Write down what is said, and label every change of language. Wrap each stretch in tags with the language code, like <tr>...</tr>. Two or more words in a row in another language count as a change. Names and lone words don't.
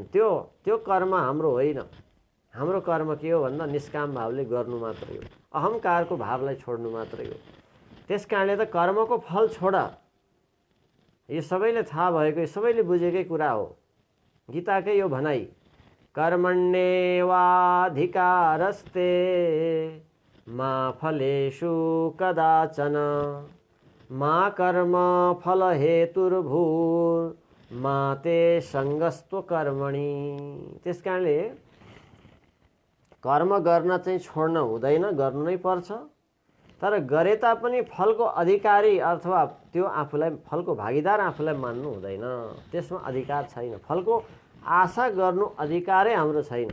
<ne>त्यो कर्म हाम्रो होइन। हाम्रो कर्म के हो भन्दा निष्काम भावले गर्नु मात्रै हो, अहङ्कारको भावलाई छोड्नु मात्रै हो। त्यस कारणले त कर्मको फल छोड, यो सबैले थाहा भएको, यो सबैले बुझेकै कुरा हो। गीताकै यो भनाइ,</ne> <sa>कर्मण्येवाधिकारस्ते मा फलेषु कदाचन मा कर्म फल हेतुर्भूर् मा ते सङ्गस्त्व कर्मणि।</sa> <ne>त्यस कारणले कर्म गर्न चाहिँ छोड्न हुँदैन, गर्नु नै पर्छ। तर गरे तापनि फलको अधिकारी अथवा त्यो आफूलाई फलको भागीदार आफूलाई मान्नु हुँदैन। त्यसमा अधिकार छैन। फलको आशा गर्नु अधिकारै हाम्रो छैन।</ne>